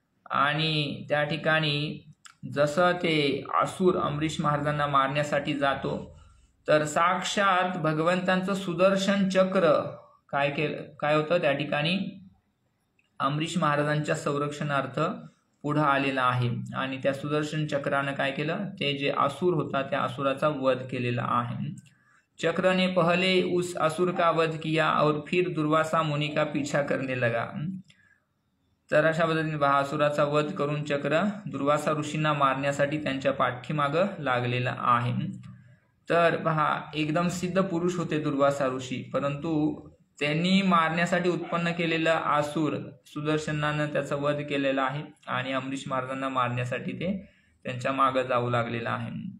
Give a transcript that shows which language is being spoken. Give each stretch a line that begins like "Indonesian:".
Marathi: आणि त्या ठिकाणी जसं ते असुर अमरीश महाराजांना मारण्यासाठी जातो, तर साक्षात भगवंतांचं सुदर्शन चक्र काय होतं, त्या ठिकाणी अमरीश महाराजांच्या संरक्षणार्थ पुढं आलेला आहे, आणि त्या सुदर्शन चक्रानं काय केलं, ते जे असुर होता त्या असुराचा वध केलेला आहे.
Hindi: चक्र ने पहले उस असुर का वध किया और फिर दुर्वासा मुनि का पीछा करने लगा.
Marathi: तर अशा पद्धतीने असुराचा वध करून चक्र दुर्वासा ऋषींना मारण्यासाठी त्यांच्या पाठीमागं लागलेला आहे. तर पहा, एकदम सिद्ध पुरुष होते दुर्वासा ऋषी, परंतु त्यांनी मारण्यासाठी उत्पन्न केलेला असुर सुदर्शनानं त्याचा वध केलेला आहे, आणि अमरीश महाराजांना मारण्यासाठी ते त्यांच्या मागं जाऊ लागलेला आहे.